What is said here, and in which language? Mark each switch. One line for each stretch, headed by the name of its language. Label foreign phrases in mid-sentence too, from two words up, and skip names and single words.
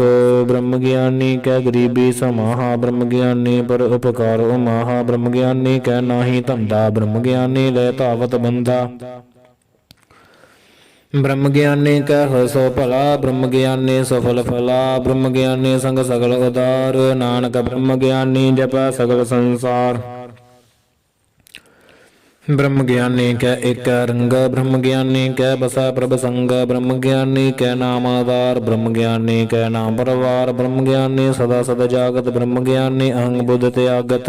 Punjabi: ਬ੍ਰਹਮ ਗਿਆਨੀ ਕੈ ਗਰੀਬੀ ਸਮਾਹਾ, ਬ੍ਰਹਮ ਗਿਆਨੀ ਪਰ ਉਪਕਾਰ ਉਮਾਹਾ। ਬ੍ਰਹਮ ਗਿਆਨੀ ਕੈ ਨਾਹੀ ਧੰਧਾ, ਬ੍ਰਹਮ ਗਿਆਨੀ ਲੇ ਧਾਵਤ ਬੰਧਾ। ਬ੍ਰਹਮ ਗਿਆਨੀ ਕੈ ਹੋ ਸੋ ਭਲਾ, ਬ੍ਰਹਮ ਗਿਆਨੀ ਸਫਲ ਫਲਾ। ਬ੍ਰਹਮ ਗਿਆਨੀ ਸੰਗ ਸਗਲ ਉਦਾਰ, ਨਾਨਕ ਬ੍ਰਹਮ ਗਿਆਨੀ ਜਪੈ ਸਗਲ ਸੰਸਾਰ। ਬ੍ਰਹਮ ਗਿਆਨੀ ਕੈ ਏਕ ਰੰਗ, ਬ੍ਰਹਮ ਗਿਆਨੀ ਕੈ ਬਸੈ ਪ੍ਰਭ ਸੰਗ। ਬ੍ਰਹਮ ਗਿਆਨੀ ਕੈ ਨਾਮ ਆਧਾਰ, ਬ੍ਰਹਮ ਗਿਆਨੀ ਕੈ ਨਾਮ ਪਰਵਾਰ। ਬ੍ਰਹਮ ਗਿਆਨੀ ਸਦਾ ਸਦਾ ਜਾਗਤ, ਬ੍ਰਹਮ ਗਿਆਨੀ ਅਹੰਗ ਬੁਧ ਤਿਆਗਤ।